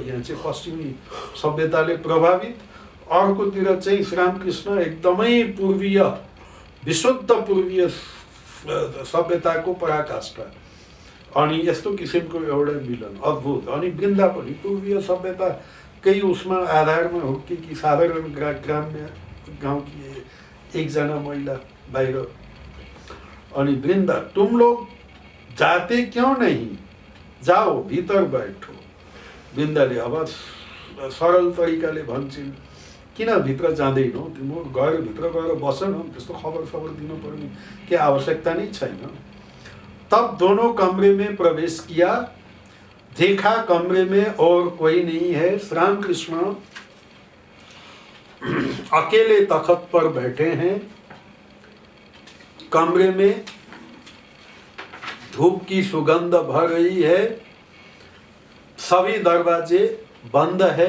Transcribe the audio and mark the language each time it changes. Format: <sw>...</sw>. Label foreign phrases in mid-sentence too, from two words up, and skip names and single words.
<ne>यहाँ चाहिँ पश्चिमी सभ्यताले प्रभावित, अर्कोतिर चाहिँ श्रीरामकृष्ण एकदमै पूर्वीय, विशुद्ध पूर्वीय सभ्यताको पराकाष्ठा। अनि यस्तो किसिमको एउटा मिलन अद्भुत। अनि वृन्दा पनि पूर्वीय सभ्यताकै उसमा आधारमा हुर्केकी साधारण ग्राम्य गाउँकी एकजना महिला बाहिर।</ne> <hi>अनि वृन्दा तुम लोग जाते क्यों नहीं, जाओ भीतर बैठो।</hi> <ne>वृन्दाले अब सरल तरिकाले भन्छन् किन भित्र जाँदैनौ, तिम्रो गएर भित्र गएर बस न, त्यस्तो खबर दिनुपर्ने के आवश्यकता नै छैन।</ne> <hi>तब दोनों कमरे में प्रवेश किया, देखा कमरे में और कोई नहीं है। श्रीरामकृष्ण अकेले तख्त पर बैठे हैं। कमरे में धूप की सुगंध भर रही है, सभी दरवाजे बंद है।</hi>